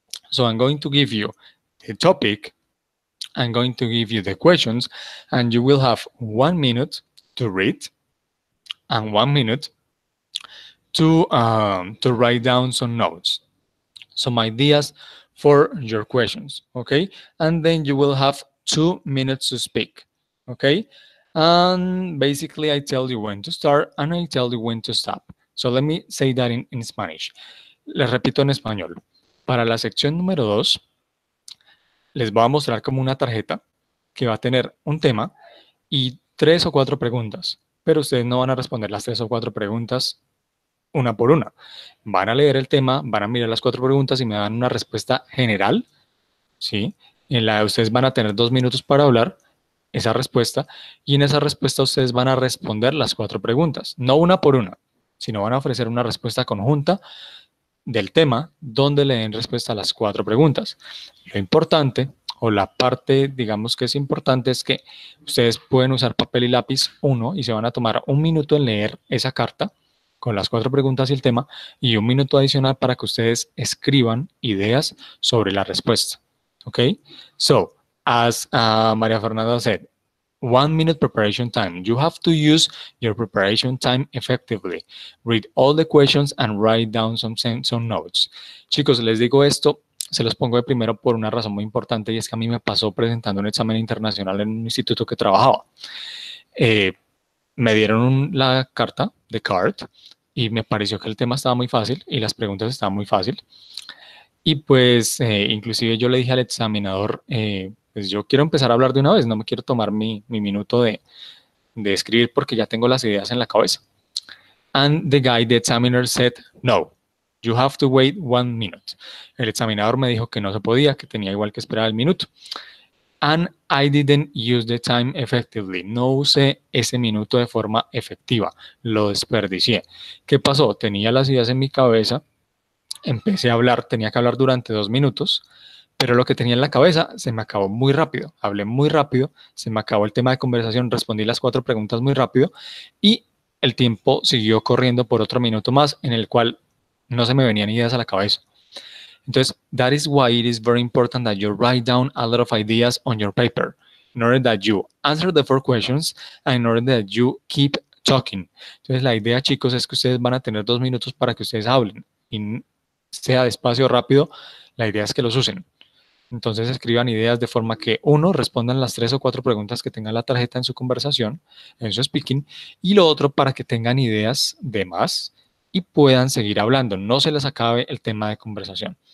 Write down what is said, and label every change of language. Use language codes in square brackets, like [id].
[en] So I'm going to give you the topic, I'm going to give you the questions, and you will have 1 minute to read and 1 minute to write down some notes, some ideas for your questions, okay? And then you will have 2 minutes to speak, okay? And basically I tell you when to start and I tell you when to stop. So let me say that in Spanish. [es] Les repito en español. Para la sección número 2, les voy a mostrar como una tarjeta que va a tener un tema y 3 o 4 preguntas, pero ustedes no van a responder las 3 o 4 preguntas una por una. Van a leer el tema, van a mirar las 4 preguntas y me dan una respuesta general, ¿sí? En la de ustedes van a tener 2 minutos para hablar esa respuesta y en esa respuesta ustedes van a responder las 4 preguntas, no una por una, sino van a ofrecer una respuesta conjunta del tema donde le den respuesta a las 4 preguntas. Lo importante o la parte, digamos que es importante, es que ustedes pueden usar papel y lápiz y se van a tomar 1 minuto en leer esa carta con las 4 preguntas y el tema y 1 minuto adicional para que ustedes escriban ideas sobre la respuesta. Okay? So, as Maria Fernanda said, 1 minute preparation time. You have to use your preparation time effectively. Read all the questions and write down some notes. Chicos, les digo esto, se los pongo de primero por una razón muy importante y es que a mí me pasó presentando un examen internacional en un instituto que trabajaba. Me dieron la carta, [en] the card, [es] y me pareció que el tema estaba muy fácil y las preguntas estaban muy fácil. Y pues inclusive yo le dije al examinador, pues yo quiero empezar a hablar de una vez, no me quiero tomar mi minuto de escribir porque ya tengo las ideas en la cabeza. [en] And the examiner said, no, you have to wait 1 minute. [es] El examinador me dijo que no se podía, que tenía igual que esperar el minuto. [en] And I didn't use the time effectively. [es] No usé ese minuto de forma efectiva, lo desperdicié. ¿Qué pasó? Tenía las ideas en mi cabeza, empecé a hablar, tenía que hablar durante 2 minutos, pero lo que tenía en la cabeza se me acabó muy rápido. Hablé muy rápido, se me acabó el tema de conversación, respondí las 4 preguntas muy rápido y el tiempo siguió corriendo por otro minuto más en el cual no se me venían ideas a la cabeza. [en] Entonces, that is why it is very important that you write down a lot of ideas on your paper in order that you answer the 4 questions and in order that you keep talking. [es] Entonces, la idea, chicos, es que ustedes van a tener 2 minutos para que ustedes hablen y sea despacio o rápido, la idea es que los usen. Entonces escriban ideas de forma que respondan las 3 o 4 preguntas que tenga la tarjeta en su conversación, en su speaking, y lo otro para que tengan ideas de más y puedan seguir hablando, no se les acabe el tema de conversación.